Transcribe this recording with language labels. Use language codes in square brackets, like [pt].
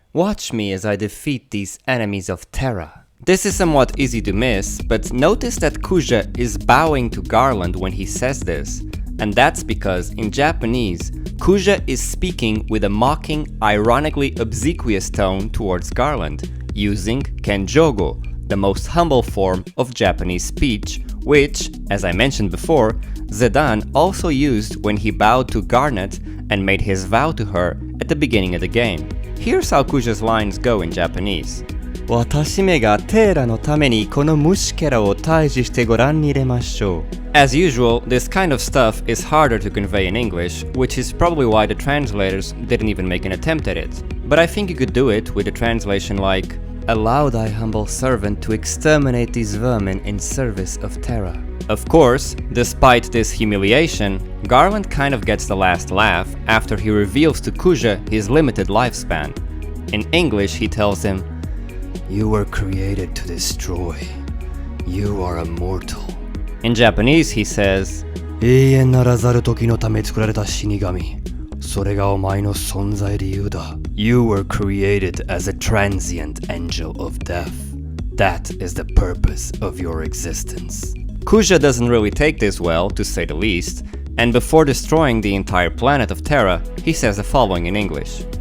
[en] Watch me as I defeat these enemies of Terra. This is somewhat easy to miss, but notice that Kuja is bowing to Garland when he says this, and that's because in Japanese, Kuja is speaking with a mocking, ironically obsequious tone towards Garland, using kenjogo, the most humble form of Japanese speech, which, as I mentioned before, Zidane also used when he bowed to Garnet and made his vow to her at the beginning of the game. Here's how Kuja's lines go in Japanese. [ja] 私めがテーラのためにこの虫けらを退治してご覧に入れましょう. [en] As usual, this kind of stuff is harder to convey in English, which is probably why the translators didn't even make an attempt at it. But I think you could do it with a translation like, Allow thy humble servant to exterminate these vermin in service of Terra. Of course, despite this humiliation, Garland kind of gets the last laugh after he reveals to Kuja his limited lifespan. In English, he tells him, You were created to destroy. You are immortal. In Japanese, he says, [ja] 永遠ならざる時のため作られた死神。それがお前の存在理由だ。 [en] You were created as a transient angel of death. That is the purpose of your existence. Kuja doesn't really take this well, to say the least, and before destroying the entire planet of Terra, he says the following in English.